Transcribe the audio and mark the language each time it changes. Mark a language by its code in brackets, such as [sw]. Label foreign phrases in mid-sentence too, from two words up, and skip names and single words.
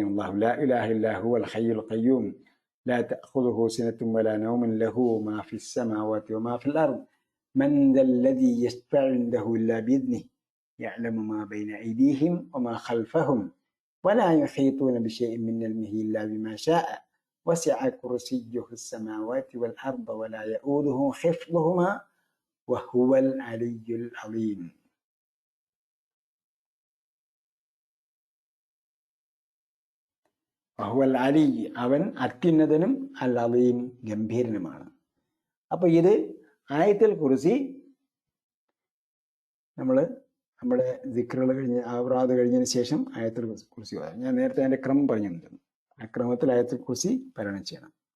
[ar] الله لا إله إلا هو الحي القيوم لا تأخذه سنة ولا نوم له ما في السماوات وما في الأرض من ذا الذي يشفع عنده إلا بإذنه يعلم ما بين أيديهم وما خلفهم ولا يحيطون بشيء من علمه إلا بما شاء وسع كرسيه السماوات والأرض ولا يؤوده حفظهما وهو العلي العظيم. وهو العلي, [ml] അവൻ അത്യുന്നതനും അൽ അലീം, ഗംഭീരനുമാണ്. അപ്പൊ ഇത് ആയത്തുൽ കുർസി നമ്മുടെ ദിക്റുകൾ കഴിഞ്ഞ് ഔറാദ് കഴിഞ്ഞതിന് ശേഷം ആയത്തുൽ കുർസി ഓതാം. ഞാൻ നേരത്തെ അതിന്റെ ക്രമം പറഞ്ഞിരുന്നു. ആ ക്രമത്തിൽ ആയത്തുൽ കുർസി പാരായണം ചെയ്യണം.